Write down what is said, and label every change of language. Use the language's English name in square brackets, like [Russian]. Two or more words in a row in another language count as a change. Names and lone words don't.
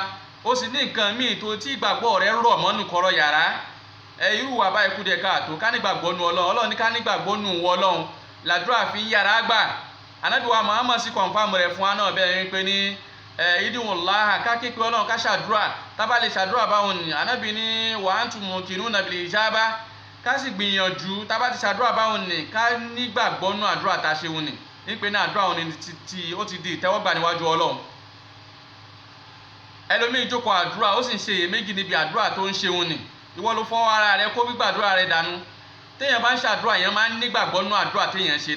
[Yoruba] Ó sì ní nǹkan míì tó tí ìgbàgbọ́ rẹ̀ rọ̀ mọ́nù kọ̀rọ̀ yàrá. Irú wa báyìí kú díẹ̀ káàtó. Ká nígbàgbọ́ nù Ọlọ́run. Ọlọ́run ní ká nígbàgbọ́ nù wọ Ọlọ́run. Làdúrà fi ń yàrá gbà. Ànábì wa Muhammad sì confirm rẹ̀ fún wa náà bẹ́ẹ̀ ni pé ní id'ullaha, ká képe Ọlọ́run ká ṣàdúrà. Tá bá lè ṣàdúrà báwọn ni Ànábì ní wa [Arabic] أنتم موقنون بالإجابة, [Yoruba] ká sì gbìyànjú tá bá ti ṣàdúrà báwọn ni ká nígbàgbọ́ nù àdúrà tá ṣe wọn ni. Ní pé ní àdúrà wọn ni ó ti di ìtẹ́wọ́gbà níwájú Ọlọ́run. Ẹlòmíì jókòó àdúrà ó sì ń ṣe iyèméjì níbi àdúrà tó ń ṣe wọn ni. Ìwọ ló fọwọ́ ara rẹ kó gbígbàdúrà rẹ dànù. Téèyàn bá ń ṣàdúrà yẹn máa ń nígbàgbọ́ nù àdúrà téèyàn ṣe ni.